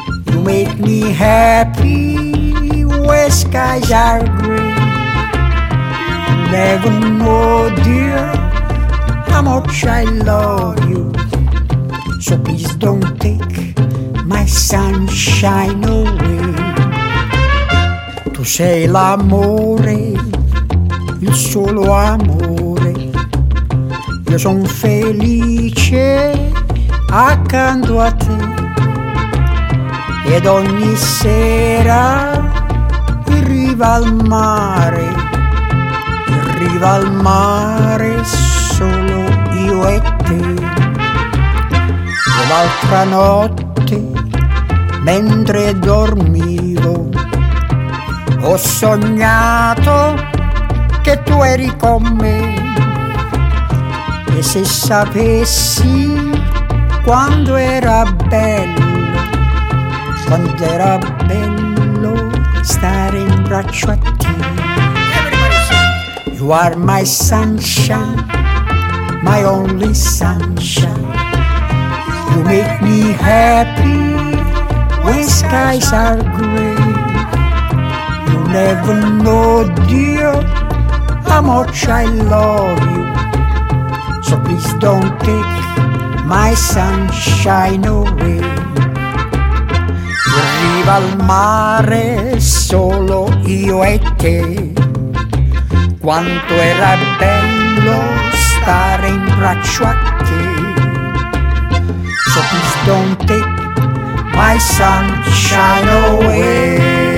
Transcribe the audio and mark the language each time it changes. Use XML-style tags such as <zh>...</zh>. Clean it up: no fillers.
<en>You make me happy where skies are green. You never know, dear, how much I love you. So please don't take my sunshine away.</en> <it>Tu sei l'amore, il solo amore. Io son felice accanto a te. Ed ogni sera in riva al mare, in riva al mare solo io e te. E l'altra notte mentre dormivo ho sognato che tu eri con me. E se sapessi quando era bello, quando era bello stare in braccio a te.</it> <en>You are my sunshine, my only sunshine. You make me happy when skies are gray. You never know, dear, how much I love you. So please don't take my sunshine away.</en> <it>In riva al mare solo io e te. Quanto era bello stare in braccio a te.</it> <en>So please don't take my sunshine away.</en>